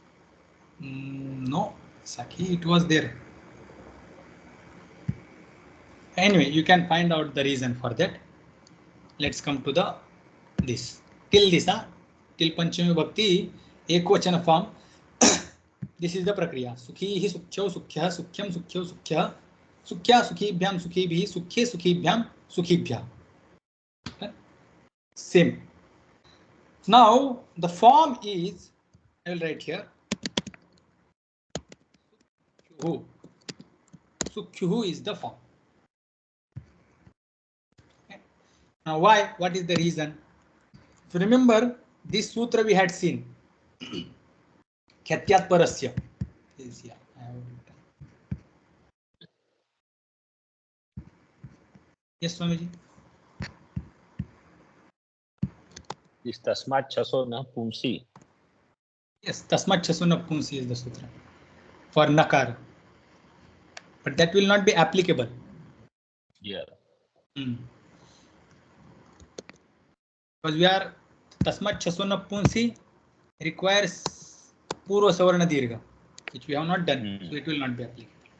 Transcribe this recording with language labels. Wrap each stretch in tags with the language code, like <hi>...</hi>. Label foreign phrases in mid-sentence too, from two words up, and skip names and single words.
<en>No, Sakhi, it was there. Anyway, you can find out the reason for that. Let's come to the this. Till this, till</en> <sa>Panchami Bhakti,</sa> <en>Ekvachana form. This is the prakriya.</en> <sa>Sukhi hi sukhyau sukhyah sukhyam sukhyau sukhyah sukhya sukhibhyam sukhibhi sukhye sukhibhyam sukhibhyah.</sa> <en>Same. Now the form is, I will write here. Sukhyuhu is the form. Okay. Now why? What is the reason? If you remember, this sutra we had seen.</en> <sa>Khatyat parasya</sa> <en>is here. Yes, Swamiji.</en> <sa>This tasmat chaso na pumsi.</sa> <en>Yes,</en> <sa>tasmat chaso na pumsi</sa> <en>is the sutra for nakar. But that will not be applicable. Yeah. Because we are</en> <sa>tasmat chaso na pumsi</sa> <en>requires</en> <sa>purva savarna dirgha,</sa> <en>which we have not done, so it will not be applicable.</en>